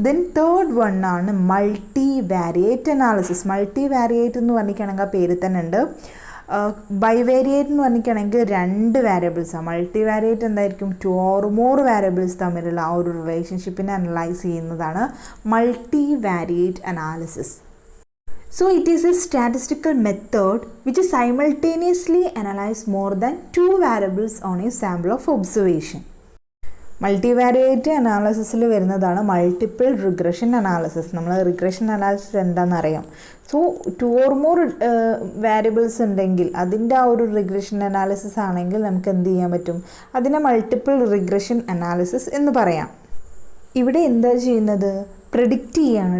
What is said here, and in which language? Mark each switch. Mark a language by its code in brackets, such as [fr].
[en] Then third one ആണ് multivariate analysis. [ml] Multivariate എന്ന് പറഞ്ഞിരിക്കുകയാണെങ്കിൽ ആ പേര് തന്നെ ഉണ്ട്. ബൈവേരിയേറ്റ് എന്ന് പറഞ്ഞിരിക്കുകയാണെങ്കിൽ 2 വേരിയബിൾസാണ്. മൾട്ടിവാരിയേറ്റ് എന്തായിരിക്കും? 2 or more വേരിയബിൾസ് തമ്മിലുള്ള ആ ഒരു റിലേഷൻഷിപ്പിനെ അനലൈസ് ചെയ്യുന്നതാണ് multivariate analysis. [en] So it is a statistical method which simultaneously analyze more than 2 variables on a sample of observation. [ml] Multivariate അനാലിസിസിൽ വരുന്നതാണ് മൾട്ടിപ്പിൾ റിഗ്രഷൻ അനാലിസിസ്. നമ്മൾ റിഗ്രഷൻ അനാലിസിസ് എന്താണെന്ന് അറിയാം. സോ 2 or more വേരിയബിൾസ് ഉണ്ടെങ്കിൽ അതിൻ്റെ ആ ഒരു റിഗ്രഷൻ അനാലിസിസ് ആണെങ്കിൽ നമുക്ക് എന്ത് ചെയ്യാൻ പറ്റും? അതിനെ മൾട്ടിപ്പിൾ റിഗ്രഷൻ അനാലിസിസ് എന്ന് പറയാം. ഇവിടെ എന്താ ചെയ്യുന്നത്? പ്രെഡിക്റ്റ് ചെയ്യാണ്.